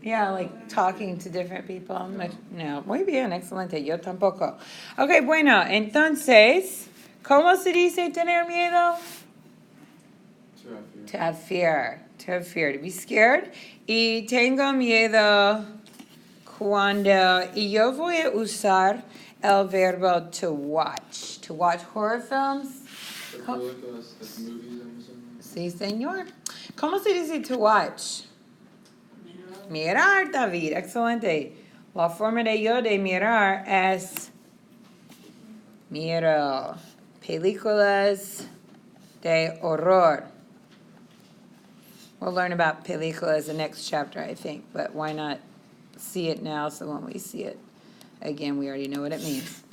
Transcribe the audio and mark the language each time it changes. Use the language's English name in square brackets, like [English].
[English] Yeah, like talking to different people. [Spanish] No, muy bien, excelente. Yo tampoco. Ok, bueno, entonces, ¿cómo se dice tener miedo? [English] To have fear. To have fear, to be scared. [Spanish] Y tengo miedo cuando, y yo voy a usar el verbo [English] to watch horror films. Like movies, I'm assuming. [Spanish] Sí, señor. ¿Cómo se dice to watch? Mirar, David, excelente. La forma de yo de mirar es miro películas de horror. [English] We'll learn about películas the next chapter, I think, but why not see it now so when we see it again, we already know what it means.